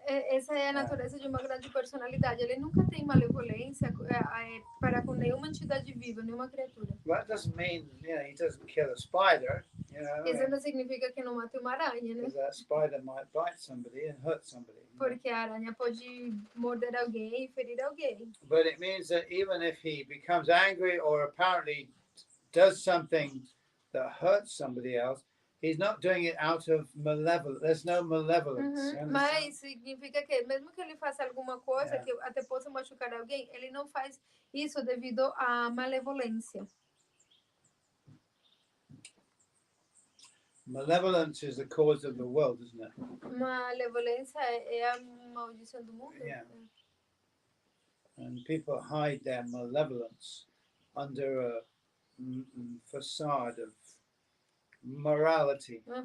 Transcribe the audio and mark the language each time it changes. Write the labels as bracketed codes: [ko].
[pt] Essa é a natureza de uma grande personalidade. Ele nunca tem malevolência para com nenhuma entidade viva, nenhuma criatura. [en] That doesn't mean he doesn't kill a spider. [pt] Isso não significa que não mate uma aranha, né? [en] Because that spider might bite somebody and hurt somebody. [pt] Porque a aranha pode morder alguém e ferir alguém. [en] But it means that even if he becomes angry or apparently does something that hurts somebody else, he's not doing it out of malevolence. There's no malevolence. [pt] Mas significa que mesmo que ele faça alguma coisa que até possa machucar alguém, ele não faz isso devido à malevolência. [en] Malevolence is the cause of the world, isn't it? [pt] Malevolência é a maldição do mundo. [en] Yeah. And people hide their malevolence under a facade of morality.